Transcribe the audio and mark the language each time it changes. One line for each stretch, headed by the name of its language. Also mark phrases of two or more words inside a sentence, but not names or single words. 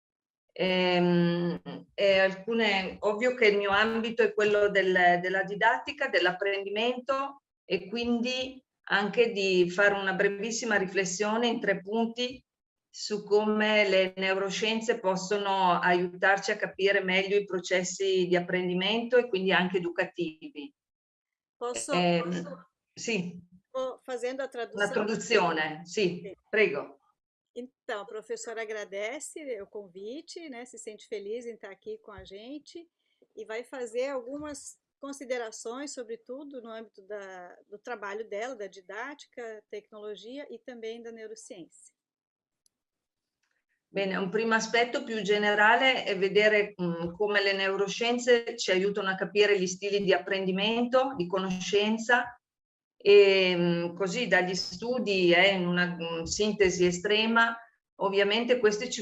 Italian: Ovvio che il mio ambito è quello della didattica, dell'apprendimento e quindi anche di fare una brevissima riflessione in 3 punti su come le neuroscienze possono aiutarci a capire meglio i processi di apprendimento e quindi anche educativi. Sì.
Portuguese: Fazendo a traduzione.
Italian: Una traduzione, sì, prego.
Portuguese: Então, a professora agradece o convite, né, se sente feliz em estar aqui com a gente e vai fazer algumas considerações, sobretudo no âmbito do trabalho dela, da didática, tecnologia e também da neurociência.
Italian: Bene, un primo aspetto più generale è vedere come le neuroscienze ci aiutano a capire gli stili di apprendimento, di conoscenza, e così dagli studi in una sintesi estrema, ovviamente questi ci